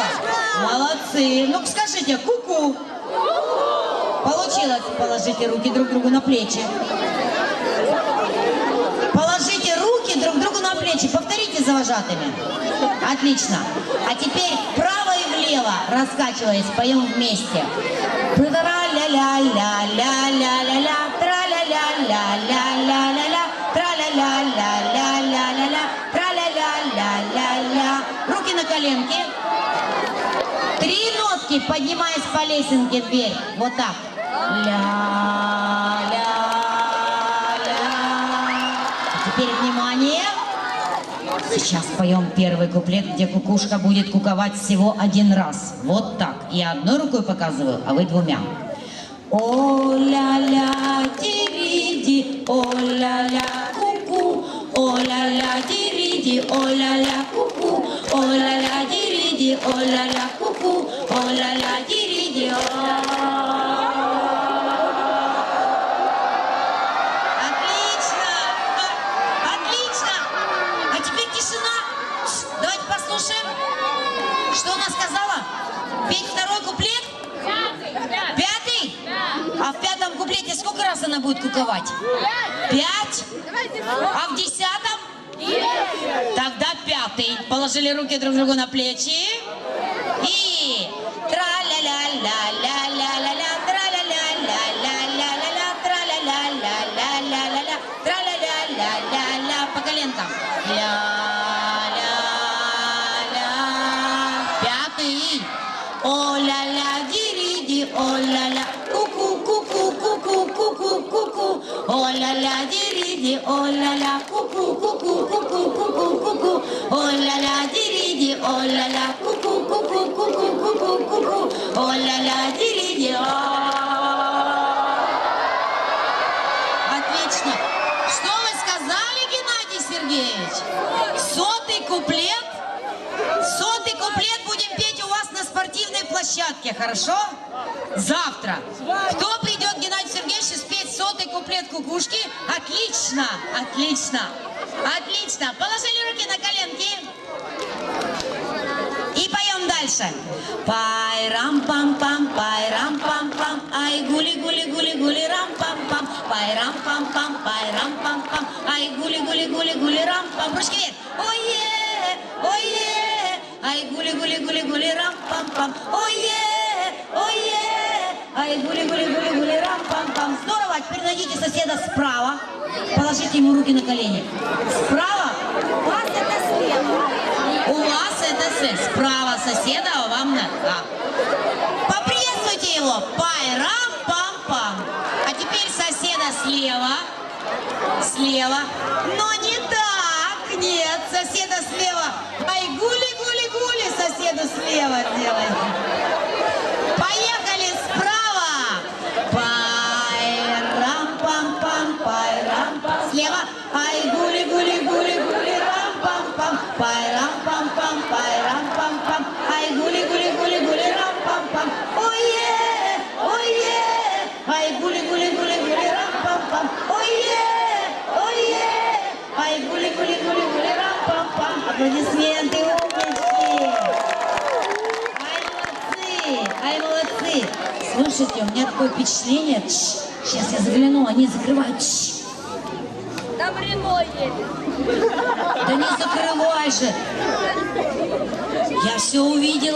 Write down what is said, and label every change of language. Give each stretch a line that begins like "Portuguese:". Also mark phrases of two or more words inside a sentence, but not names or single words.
Russian: Молодцы. Ну-ка скажите, ку-ку. Получилось. Положите руки друг другу на плечи. Положите руки друг другу на плечи. Повторите за вожатыми. Отлично. А теперь вправо и влево, раскачиваясь, поем вместе. Тра-ля-ля-ля-ля-ля-ля-ля, тра-ля-ля-ля-ля-ля-ля-ля, тра-ля-ля-ля-ля-ля-ля-ля, тра-ля-ля-ля-ля-ля. Руки на коленки. 3 нотки, поднимаясь по лесенке вверх. Вот так. Ля-ля-ля. Теперь внимание. Сейчас поем первый куплет, где кукушка будет куковать всего 1 раз. Вот так. Я одной рукой показываю, а вы 2. О-ля-ля, дириди, о-ля-ля, ку-ку, о-ля-ля, дириди, о-ля-ля, ку-ку, о-ля-ля, дириди, о-ля-ля, ку-ку, о-ля-ля, дириди, Отлично! Отлично! А теперь тишина. Давайте послушаем, что она сказала. Петь второй куплет? Пятый? А в пятом куплете сколько раз она будет куковать? 5? А в 10-м? Тогда 5-й. Положили руки друг другу на плечи. И тра-ля-ля-ля-ля-ля-ля-ля, тра-ля-ля-ля-ля-ля-ля-ля, тра-ля-ля-ля-ля-ля-ля, тра-ля-ля-ля-ля-ля, по коленкам. Ля-ля-ля. 5-й. О-ля-ля, дириди, о-ля-ля, ку-ку, ку-ку, ку-ку, ку-ку, ку-ку, о-ля-ля, дириди, о-ля-ля, ку-ку, ку-ку, ку-ку, ку-ку, ку-ку, о-ля-ля, дириди, о-ля-ля, ку-ку, ку-ку, ку-ку, ку-ку, ку-ку, о-ля-ля, дириди. Отлично. Что вы сказали, Геннадий Сергеевич? 100-й куплет? 100-й куплет будем петь у вас на спортивной площадке, хорошо? Завтра. Кто придет, Геннадий Сергеевич, спеть 100-й куплет кукушки? Отлично, отлично, отлично. Положили руки на коленки. И поем дальше. Пай-рам-пам-пам, пай-рам-пам-пам, ай гули-гули-гули-гули, рам-пам-пам, пай-рам-пам-пам, пай-рам-пам-пам, ай гули-гули-гули-гули, рам-пам. Ручки вверх. Ой-е, ой-е, ай гули-гули-гули-гули, рам-пам-пам, ой-е, ой-е, ай гули-гули-гули-гули, рам-пам-пам. Здорово, а теперь найдите соседа справа, положите ему руки на колени. Справа? У вас это слева. У вас это справа соседа, а вам на... Поприветствуйте его. Пай-рам-пам-пам. А теперь соседа слева. Слева. Но не так. Нет, соседа слева. Ай, гули-гули-гули, соседу слева делай. Поехали справа. Пай-рам-пам-пам, пай-рам-пам. Слева. Ай, гули-гули-гули-гули, рам-пам-пам. Пай-рам-пам-пам, пай-рам-пам-пам. Ай, гули-гули-гули-гули, рам-пам-пам. Ой-е, ой-е. Ай, гули-гули-гули-гули, рам-пам-пам. Ой-е, ой-е. Ай, гули-гули-гули-гули, рам-пам-пам. Аплодисменты, умнички. Ай, молодцы. Слушайте, у меня такое впечатление. Сейчас я загляну, они закрывают. Там Рено едет. Да не закрывай же. Я все увидела.